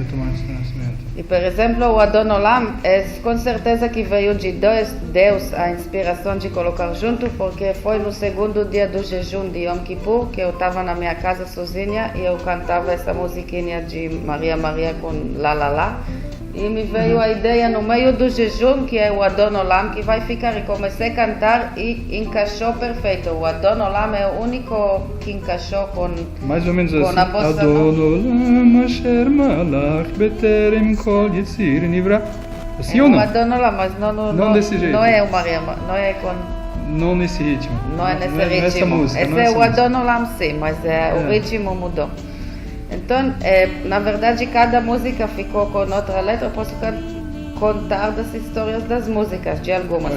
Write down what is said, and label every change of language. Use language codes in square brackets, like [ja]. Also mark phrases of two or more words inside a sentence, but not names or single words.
[pt] E, por exemplo, o Adon Olam, com certeza que veio de Deus a inspiração de colocar junto, porque foi no segundo dia do jejum de Yom Kippur, que eu estava na minha casa sozinha e eu cantava essa musiquinha de Maria Maria com lá. e me veio a ideia no meio do jejum, que é o Adon Olam, que vai ficar, e comecei a cantar e encaixou perfeito. O Adon Olam é o único que encaixou com Mais ou menos com assim. a bossa Adon nova. [he] עולם אשר מלך בטרם כל יציר נברא. [pt] Assim É ou o não? Adon Olam, mas Não desse jeito. Não é o Mariam, não é com... Não nesse ritmo. Não é nesse ritmo. Nessa música. Esse é o Adon Olam, sim, mas o ritmo mudou. Então, na verdade, cada música ficou com outra letra. Eu posso contar das histórias das músicas, de algumas.